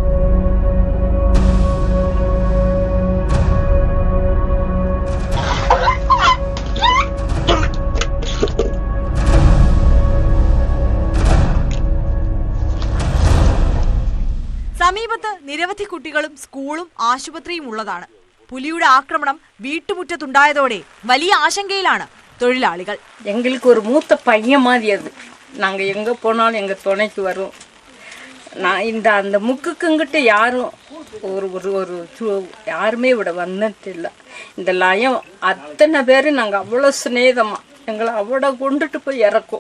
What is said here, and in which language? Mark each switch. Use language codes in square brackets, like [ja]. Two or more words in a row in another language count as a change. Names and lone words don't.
[ml] സമീപത്ത് നിരവധി കുട്ടികളും സ്കൂളും ആശുപത്രിയും ഉള്ളതാണ്. പുലിയുടെ ആക്രമണം വീട്ടുമുറ്റത്തുണ്ടായതോടെ വലിയ ആശങ്കയിലാണ് തൊഴിലാളികൾ. [ta] எங்களுக்கு ஒரு மூத்த பையன் மாதிரி அது. நாங்கள் எங்கே போனாலும் எங்கள் துணைக்கு வரும். நான் அந்த முக்குங்கிட்ட யாரும் யாருமே இவிட வந்ததில்லை. இந்த லயம் அத்தனை பேர் நாங்கள் அவ்வளோ ஸ்நேகமாக எங்களை அவ்வளோ கொண்டுட்டு போய் இறக்கும்.